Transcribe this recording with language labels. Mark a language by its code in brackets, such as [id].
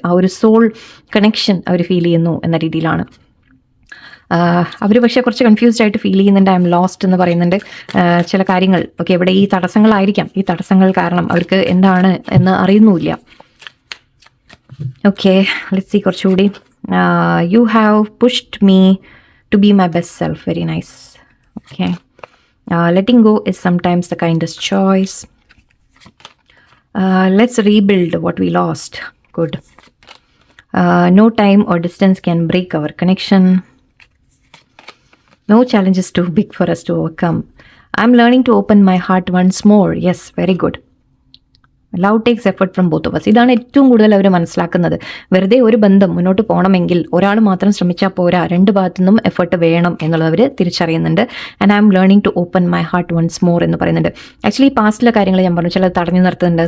[ml] ആ ഒരു soul connection അവർ feel ചെയ്യുന്നു എന്ന രീതിയിലാണ്. അവർ പക്ഷേ കുറച്ച് കൺഫ്യൂസ്ഡ് ആയിട്ട് ഫീൽ ചെയ്യുന്നുണ്ട്. [en] I am lost [ml] എന്ന് പറയുന്നുണ്ട് ചില കാര്യങ്ങൾ. ഓക്കെ, ഇവിടെ ഈ തടസ്സങ്ങളായിരിക്കാം, ഈ തടസ്സങ്ങൾ കാരണം അവർക്ക് എന്താണ് എന്ന് അറിയുന്നുമില്ല. [en] Okay, let's see കുറച്ചുകൂടി. You have pushed me to be my best self. Very nice. Okay. Letting go is sometimes the kindest choice. Let's rebuild what we lost. Good. No time or distance can break our connection. No challenge is too big for us to overcome. I'm learning to open my heart once more. Yes, very good. Love takes effort from both of us. [ml] ഇതാണ് ഏറ്റവും കൂടുതൽ അവർ മനസ്സിലാക്കുന്നത്. വെറുതെ ഒരു ബന്ധം മുന്നോട്ട് പോകണമെങ്കിൽ ഒരാൾ മാത്രം ശ്രമിച്ചാൽ പോരാ, രണ്ട് ഭാഗത്തു നിന്നും എഫർട്ട് വേണം എന്നുള്ളത് അവർ തിരിച്ചറിയുന്നുണ്ട്. [en] and I am learning to open my heart once more [ml] എന്ന് പറയുന്നുണ്ട്. ആക്ച്വലി പാസ്റ്റിലെ കാര്യങ്ങൾ ഞാൻ പറഞ്ഞു, ചിലത് തടഞ്ഞു നിർത്തുന്നുണ്ട്.